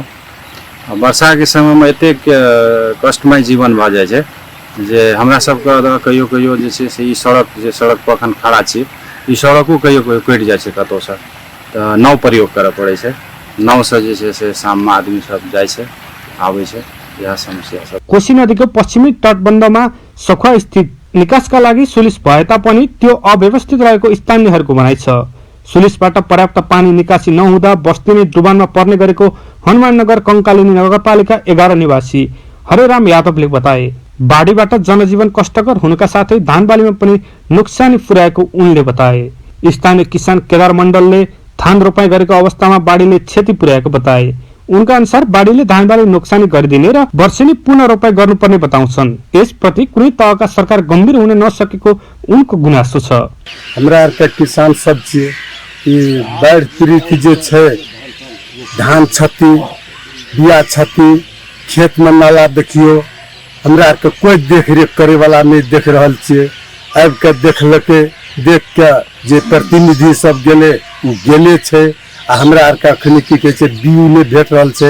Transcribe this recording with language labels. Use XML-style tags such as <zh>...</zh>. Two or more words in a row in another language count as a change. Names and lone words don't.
<mai>वर्षा के समय में एतेक कष्टमय जीवन भ जाय छै जे हमरा सबके कहियो जे छै से ई सड़क पर अखन खड़ा छी, ई सड़को कहियो कटि जाइ छै कतौ से, तऽ नाव प्रयोग करऽ पड़ै छै। नाव से जे छै से शाममा आदमी सब जाइ छै आबै छै, यह समस्या छ।</mai> <ne>कोशी नदीको पश्चिमी तटबन्धमा सखुवा स्थित निकासका लागि सुलिस भए तापनि त्यो अव्यवस्थित रहेको स्थानीयहरूको भनाइ छ। सुलिसबाट पर्याप्त पानी निकासी नहुँदा बस्ती नै डुबानमा पर्ने गरेको हनुमाननगर कंकालिनी नगरपालिका 11 निवासी हरेराम यादवले बताए। बाढीबाट जनजीवन कष्टकर हुनुका साथै धान बालीमा पनि नोक्सानी पुर्याएको उनले बताए। स्थानीय किसान केदार मण्डलले धान रोपाई गरेको अवस्थामा बाढीले क्षति पुर्याएको बताए। उनका अनुसार बाढीले धान बाली नोक्सानी गरिदिने र वर्षेनी पुनः रोपाई गर्नुपर्ने बताउँछन्। यसप्रति कुनै तहका सरकार गम्भीर हुन नसकेको उनको गुनासो छ।</ne> <mai>हमरा आरका किसान सब जे ई बाढ़ पीड़ित जे छै, धान क्षति, बिया क्षति, खेत में नाला देखियो, हमरा आरके कोई देख रेख करे वाला नहीं देख रहल छियै। आबि के देखलकै, देख के जे प्रतिनिधि सब गेले छै आ हमरा आरका अखनी की कहै छै बीउ नहीं भेट रहल छै।</mai>